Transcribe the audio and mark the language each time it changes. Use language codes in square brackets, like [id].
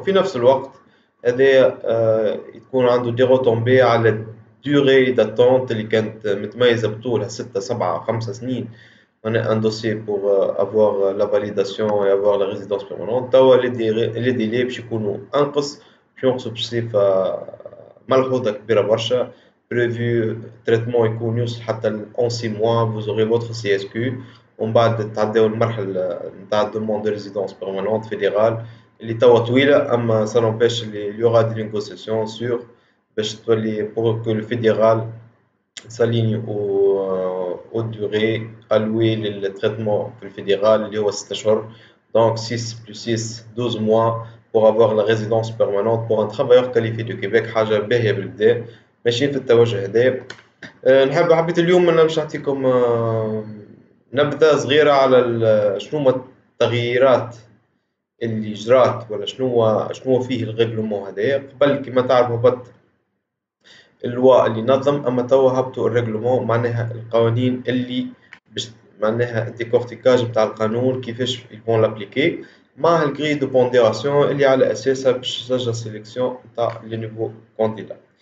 [ar] في نفس الوقت هذا يكون عنده دي retombées على [fr] durée d'attente [ar] اللي كانت متميزة بطولها 6 7 5 سنين. [fr] On a un dossier pour avoir la validation et avoir la résidence permanente. [ar] توا les délais باش يكونوا أنقص، باش ينقصوا بصفة ملحوظة كبيرة برشا. [fr] prévu traitement [ar] يكون يوصل حتى [fr] en 6 mois vous aurez votre CSQ. [ar] ومن بعد تعداو المرحلة نتاع [fr] demande de résidence permanente fédérale [ar] اللي توا طويلة. [fr] أما ça n'empêche il y aura des négociations sur [ar] باش تولي [fr] pour que le fédéral s'aligne aux durées allouées للtraitement [ar] في الفيدرال اللي هو 6 أشهر. [fr] donc 6 plus 6 12 mois pour avoir la résidence permanente pour un travailleur qualifié du Québec. [ar] حاجة باهية بالكدا ماشيين في التوجه هذا. حبيت اليوم أنا باش نعطيكم نبذة صغيرة على شنو هما التغييرات اللي جرات ولا شنو فيه الريغلومون هذايا. قبل كما تعرفوا هبط اللوا اللي نظم، اما توا هبطوا الريغلومون معناها القوانين اللي باش معناها ديكورتيكاج نتاع القانون كيفاش يفون لابليكي مع الكري دو بونديراسيون اللي على اساسها باش تسجل سيليكسيون نتاع لي نيفو كونديدا.